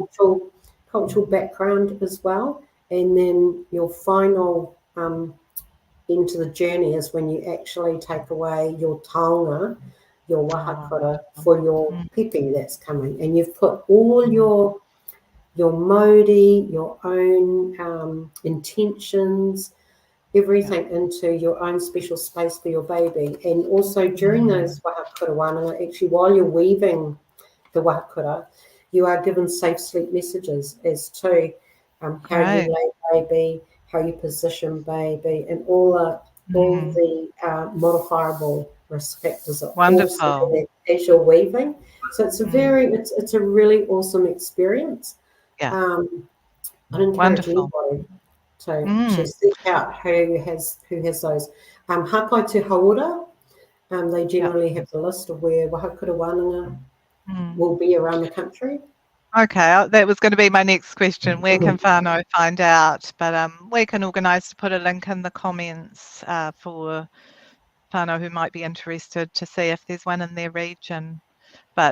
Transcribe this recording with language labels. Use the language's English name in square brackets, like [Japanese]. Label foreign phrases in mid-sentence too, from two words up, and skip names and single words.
[English] cultural background as well. And then your final into the journey is when you actually take away your taonga, your Oh, wahakura wonderful. for your Mm, Pēpi that's coming, and you've put all mm, your modi, your own intentions, yeah. everything into your own special space for your baby. And also during Mm, those [Māori] wahakura wānanga, [English] actually while you're weaving the wahakura, you are given safe sleep messages as to how you great. lay baby, how you position baby, and all Mm, the modifiable risk factors are also wonderful. in it as you're weaving. So Mm, it's a really awesome experience. yeah, Um, I'd encourage wonderful. anybody to Mm, seek out who has those. Hapai Te Haora, they yeah. generally have the list of where [Māori] wahakura wānanga [English] Mm. will be around the country. Okay, that was going to be my next question. Where can whānau find out? But we can organise to put a link in the comments for whānau who might be interested to see if there's one in their region. But